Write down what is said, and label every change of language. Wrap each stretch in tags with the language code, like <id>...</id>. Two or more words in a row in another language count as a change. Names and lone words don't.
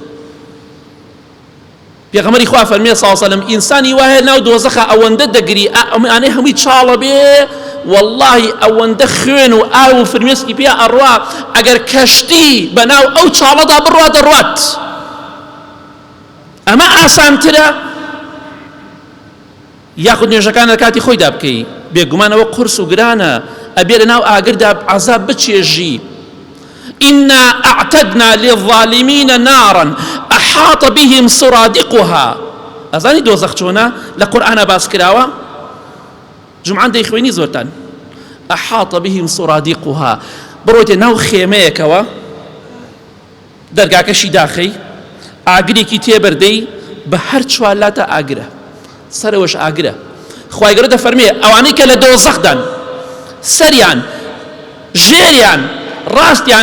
<ckb>پێغەمبەری خوا فەرمێ</ckb> <ar>صلی الله علیه و سلم</ar> <ckb>ئینسانی وا هەیە ناو دۆزەخە ئەوەندە دەگری ئەمانەی هەمووی چاڵە بێ واللهی ئەوەندە خوێن و ئاو و فرمێسکی پێ ئەڕوا ئەگەر کەشتی بەناو ئەو چاڵەدا بڕوا دەڕوات ئەمە ئاسانترە یاخود نوێژەکانە کاتی خۆیدا بکەی بێگومانەوە قورس و گرانە ئەبێ لە ناو ئاگردا عەزاب بچێژی</ckb> <ar>إنا أعتدنا للظالمين نارا أحاط بهم سرادقها</ar> <ckb>أزاني دوزخ چۆنە لە قورئانە باس کراوە جمعان دەیخوێنی زۆرتان</ckb> <ar>أحاط بهم سرادقها</ar> <ckb>بڕۆیتێ ناو خێمەیەکەوە دەرگاکەشی داخەی ئاگرێکی تێبەردەی بە هەر چوارلاتە ئاگرە سەرەوەش ئاگرە خوای گەورە دەفەرمێ ئەوانەی کە لە دۆزەخدان سەریان ژێریان ڕاستیان</ckb>